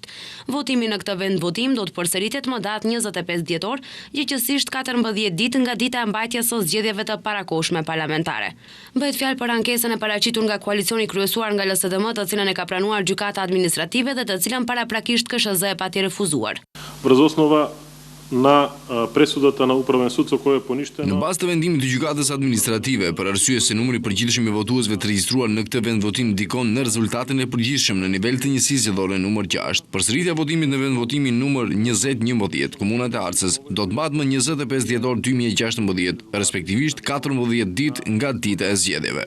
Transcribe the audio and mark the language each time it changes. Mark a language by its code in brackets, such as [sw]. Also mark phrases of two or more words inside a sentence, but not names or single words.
[sq] Votimi në këtë vendvotim do të përsëritet më datë 25 dhjetor, gjithsesi 14 ditë nga dita e mbajtjes së zgjedhjeve të parakohshme parlamentare. Bëhet fjalë për ankesën e paraqitur nga koalicioni kryesuar nga LSDM, të cilën e ka pranuar gjykata administrative dhe të cilën paraprakisht KSZ e pati refuzuar. [mk] Na presudата на Управен суд со кој е поништено. [sq] Në bazë të vendimit të gjykatës administrative, për arsye se numri I përgjithshëm I votuesve të regjistruar në këtë vendvotim ndikon në rezultatin e përgjithshëm në nivel të njësisë zgjedhore numër 6, përsëritja e votimit në vendvotimin numër 2011, komuna e Arcës, do të mbahet më 25 dhjetor 2016, respektivisht 14 ditë nga dita e zgjedhjeve.